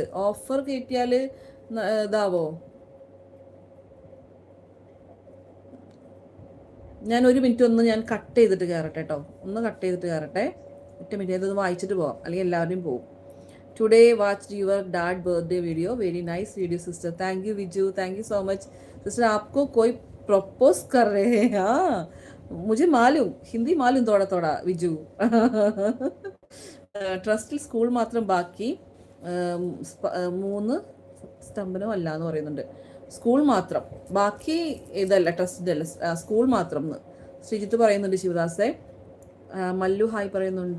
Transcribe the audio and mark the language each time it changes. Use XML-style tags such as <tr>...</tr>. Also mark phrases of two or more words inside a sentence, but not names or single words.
<ml>ഓഫർ കയറ്റിയാൽ ഇതാവോ? ഞാൻ 1 മിനിറ്റ് ഒന്ന് ഞാൻ കട്ട് ചെയ്തിട്ട് കയറട്ടെ കേട്ടോ. ഒന്ന് കട്ട് ചെയ്തിട്ട് കയറട്ടെ. 1 മിനിറ്റ് ഇതൊന്ന് വായിച്ചിട്ട് പോവാം, അല്ലെങ്കിൽ എല്ലാവരും പോവും.</ml> <en>today watch your dad birthday video, very nice video sister. thank you</en> <hi>विजू,</hi> <en>thank you so much sister.</en> <hi>आपको कोई प्रपोज कर रहे हैं? हाँ मुझे मालूम, हिंदी मालूम थोड़ा थोड़ा विजू.</hi> <ml>ട്രസ്റ്റിൽ സ്കൂൾ മാത്രം ബാക്കി, 3 സ്തംഭനം അല്ല എന്ന് പറയുന്നുണ്ട്. സ്കൂൾ മാത്രം ബാക്കി, ഇതല്ല ട്രസ്റ്റിൻ്റെ അല്ല, സ്കൂൾ മാത്രം എന്ന് ശ്രീജിത്ത് പറയുന്നുണ്ട്. ശിവദാസെ. മല്ലു ഹായ് പറയുന്നുണ്ട്.</ml>